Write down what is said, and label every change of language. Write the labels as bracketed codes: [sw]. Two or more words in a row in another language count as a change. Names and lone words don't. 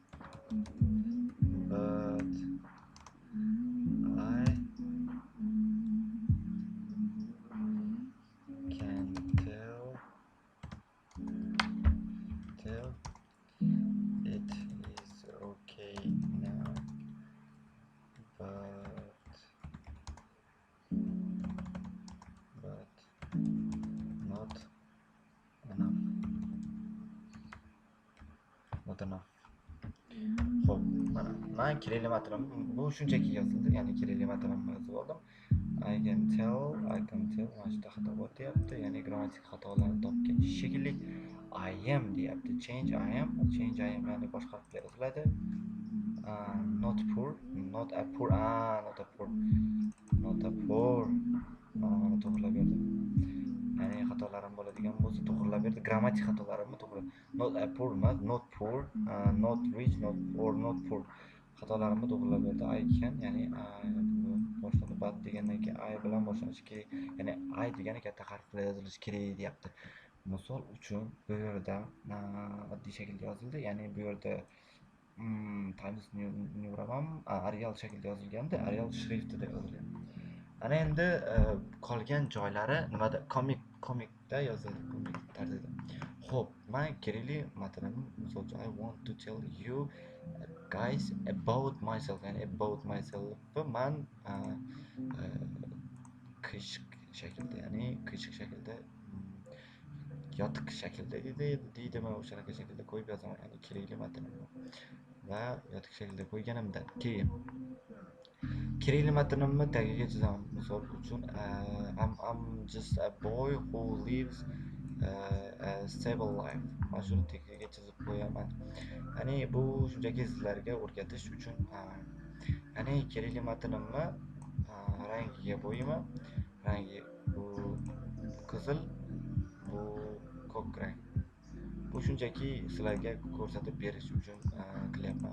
[en] but I can tell it is okay now, but not enough. [uz] Xo'p, men kerakli matnim bu shunchaki yozildi, ya'ni kerakli matnimni yozib oldim. [en] I can tell [uz] mana shunda xato bo'lyapti, ya'ni grammatik xatolarni topgan shekilli. [en] I am [uz] deyapti, [en] change I am [uz] ya'ni boshqa harflar yoziladi. [en] Not poor, not a poor, [uz] mana to'g'rilab berdi. Ya'ni xatolarim bo'ladigan bo'lsa to'g'rilab berdi, grammatik xatolarimni to'g'rilab. [en] Not a poor [uz] emas, [en] not poor, not rich, not poor. [uz] Xatolarimni to'g'rilab berdi. [en] I can, [uz] ya'ni boshlanib bad degandan keyin I bilan boshlanishi kerak. Ya'ni I degani katta harf bilan yozilishi kerak deyapti. Misol uchun bu yerda oddiy shaklda yozildi, ya'ni bu yerda Times New Roman Arial shaklda yozilganda, Arial shriftida yozilgan. Ana endi qolgan joylari nimada? Komikda yozildi, komik tarzida. Xo'p, men kerakli matnimni misol uchun [en] I want to tell you guys about myself, [uz] ya'ni [en] about myself [uz] men qiyshiq shaklda, ya'ni qiyshiq shaklda yotiq shaklda deydi, men o'shanaqa shaklda qo'yib yozaman, ya'ni kerakli matnimni. Va yotiq shaklda qo'yganimdan keyin kerakli matnimni tagiga chizaman. Misol uchun [en] I'm just a boy who lives a stable life. [uz] Mana shuni tagiga chizib qo'yaman. Ya'ni bu shunchaki sizlarga o'rgatish uchun. Ya'ni kerakli matnimni rangiga bo'yaman. Rangi bu qizil, bu ko'k rang. Bu shunchaki sizlarga ko'rsatib berish uchun qilyapman.